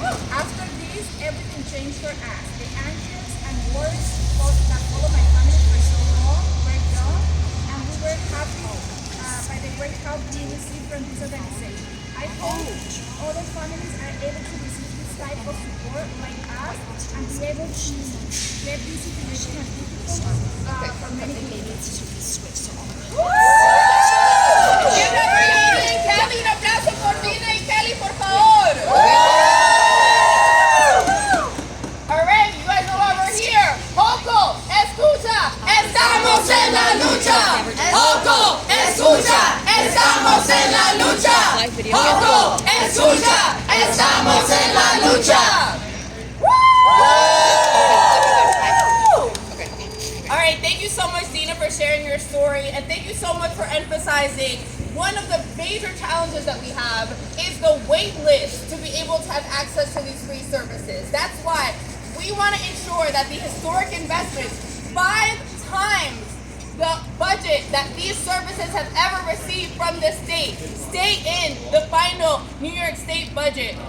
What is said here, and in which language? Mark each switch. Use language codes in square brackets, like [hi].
[en] After this, everything changed for us. The anxious and worries that followed my family for so long were gone, and we were happy by the great help we received from this organization. I hope other families are able to receive type of support like us and be able to get these situations difficult for many people. Give it for Dina y Kelly. [es] Un aplauso por Dina y Kelly, por favor. [en] All right, you guys know why we're here. [es] Joco, escucha, estamos en la lucha. Joco, escucha, estamos en la lucha. Joco, escucha, estamos en la lucha. [en] All right, thank you so much, Dina, for sharing your story, and thank you so much for emphasizing one of the major challenges that we have is the wait list to be able to have access to these free services. That's why we want to ensure that the historic investments, 5 times the budget that these services have ever received from the state, stay in the final New York State budget.